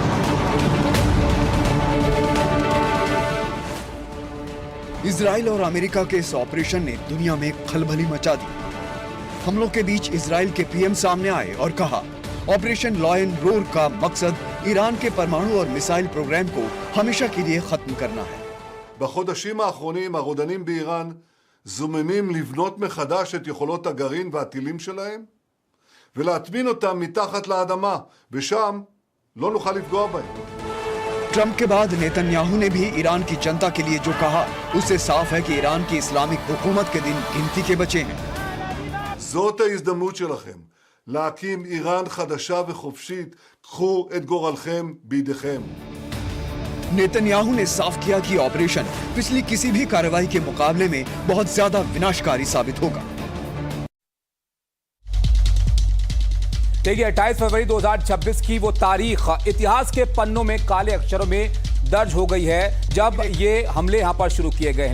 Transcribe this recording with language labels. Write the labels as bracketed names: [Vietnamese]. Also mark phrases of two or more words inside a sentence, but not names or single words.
[Hindi] इजराइल और अमेरिका के इस ऑपरेशन ने दुनिया में खलबली मचा दी। हमलों के बीच इजराइल के पीएम सामने आए और कहा, ऑपरेशन लॉयन रोर का मकसद ईरान के परमाणु और [English] missile program [Hindi] को हमेशा के लिए खत्म करना है। [Hebrew] בחודשים האחרונים הרודנים באיראן זוממים לבנות מחדש את יכולות הגרעין והטילים שלהם ולהטמין אותם מתחת לאדמה, ושם לא נוכל לפגוע בהם. [Hindi] ट्रंप के बाद नेतन्याहू ने भी ईरान की जनता के लिए जो कहा, उससे साफ है कि ईरान की इस्लामिक हुकूमत के दिन गिनती के बचे हैं। [Hebrew] זאת ההזדמנות שלכם להקים איראן חדשה וחופשית. קחו את גורלכם בידיכם. [Hindi] नेतन्याहू ने साफ किया कि ऑपरेशन पिछली किसी भी कार्रवाई के मुकाबले में बहुत ज्यादा विनाशकारी साबित होगा। देखिए 28 फरवरी 2026 की वो तारीख इतिहास के पन्नों में काले अक्षरों में दर्ज हो गई है जब ये हमले यहां पर शुरू किए गए हैं।